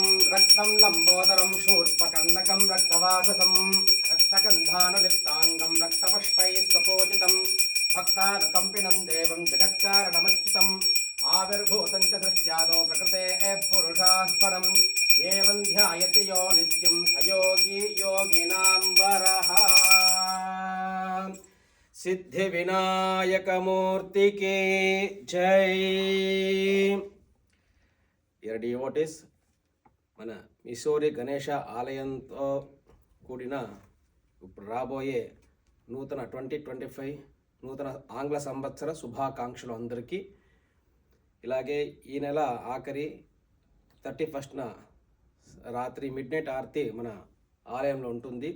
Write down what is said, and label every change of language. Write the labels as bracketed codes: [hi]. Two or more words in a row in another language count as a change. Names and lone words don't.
[sa] रक्तं लम्बोदरं शूर्पकर्णकं रक्तवाससं रक्तगन्धानुलिप्ताङ्गं रक्तपुष्पैः स्वपूजितं भक्तानुकम्पिनं देवं जगत्कारणमच्युतम् आविर्भूतं च सृष्ट्यादौ प्रकृतेः पुरुषाः परम् एवं ध्यायति यो नित्यं स योगी योगिनां वरः। [hi] सिद्धिविनायकमूर्ति की जय। [te] డివోటీస్ మన మిసోరి గణేష ఆలయంతో కూడిన ఇప్పుడు రాబోయే నూతన 2025 నూతన ఆంగ్ల సంవత్సర శుభాకాంక్షలు అందరికీ. ఇలాగే ఈ నెల ఆఖరి 31న రాత్రి మిడ్నైట్ ఆరతి మన ఆలయంలో ఉంటుంది.